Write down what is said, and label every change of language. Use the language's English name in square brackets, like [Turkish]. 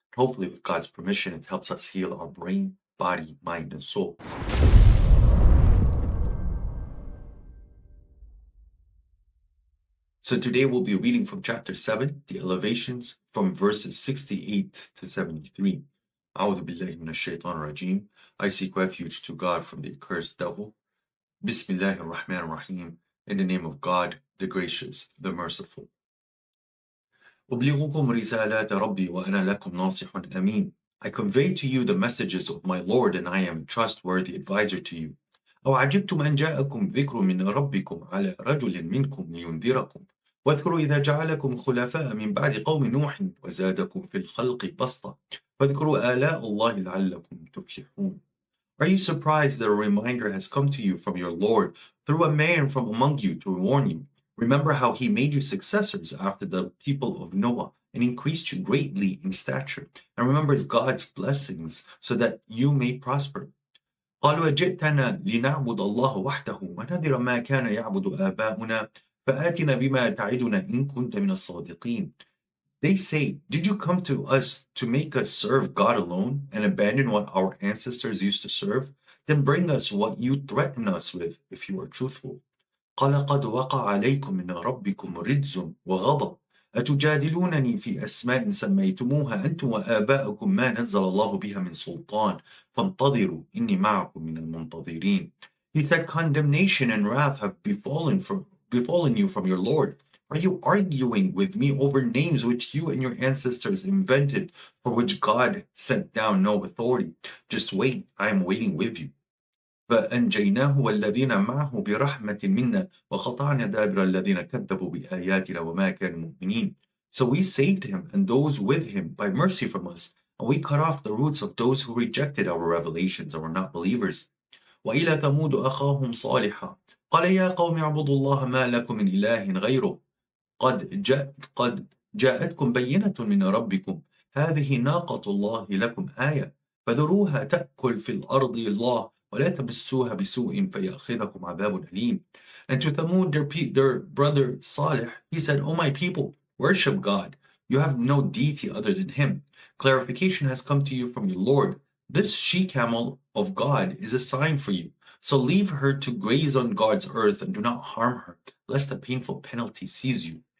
[English] Hopefully, with God's permission, it helps us heal our brain, body, mind, and soul. So today we'll be reading from chapter 7, the elevations, from verses 68 to 73. [Arabic] أعوذ بالله من الشيطان الرجيم. [English] I seek refuge to God from the accursed devil. [Arabic] Bismillah ar-Rahman ar-Rahim. [English] In the name of God, the gracious, the merciful. [Arabic] أبلغكم رسالات ربي وأنا لكم ناصح أمين. [English] I convey to you the messages of my Lord, and I am a trustworthy advisor to you. [Arabic] أو عجبتم أن جاءكم ذكر من ربكم على رجل منكم لينذركم واذكروا إذا جعلكم خلفاء من بعد قوم نوح وزادكم في الخلق بسطة فاذكروا آلاء الله لعلكم تفلحون. [English] Are you surprised that a reminder has come to you from your Lord through a man from among you to warn you? Remember how he made you successors after the people of Noah and increased you greatly in stature, and remembers God's blessings so that you may prosper. [Arabic] قالوا أجئتنا لنعبد الله وحده ونذر ما كان يعبد آباؤنا فآتنا بما تعدنا إن كنت من الصادقين. [English] They say, did you come to us to make us serve God alone and abandon what our ancestors used to serve? Then bring us what you threaten us with if you are truthful. [Arabic] قال قد وقع عليكم من ربكم رجز وغضب أتجادلونني في أسماء سميتموها أنتم وآباؤكم ما نزل الله بها من سلطان فانتظروا إني معكم من المنتظرين. [English] He said, condemnation and wrath have befallen you from your Lord. Are you arguing with me over names which you and your ancestors invented, for which God sent down no authority? Just wait, I am waiting with you. [Arabic] فأنجيناه والذين معه برحمة منا وقطعنا دابر الذين كذبوا بآياتنا وما كانوا مؤمنين. [English] So we saved him and those with him by mercy from us, and we cut off the roots of those who rejected our revelations and were not believers. [Arabic] وإلى ثمود أخاهم صالحا قال يا قوم اعبدوا الله ما لكم من إله غيره قد جاءتكم بينة من ربكم هذه ناقة الله لكم آية فذروها تأكل في الأرض الله ولا تمسوها بسوء فيأخذكم عذاب أليم. [English] And to Thamud, their brother Salih, he said, O my people, worship God. You have no deity other than him. Clarification has come to you from your Lord. This she-camel of God is a sign for you. So leave her to graze on God's earth and do not harm her, lest a painful penalty seize you.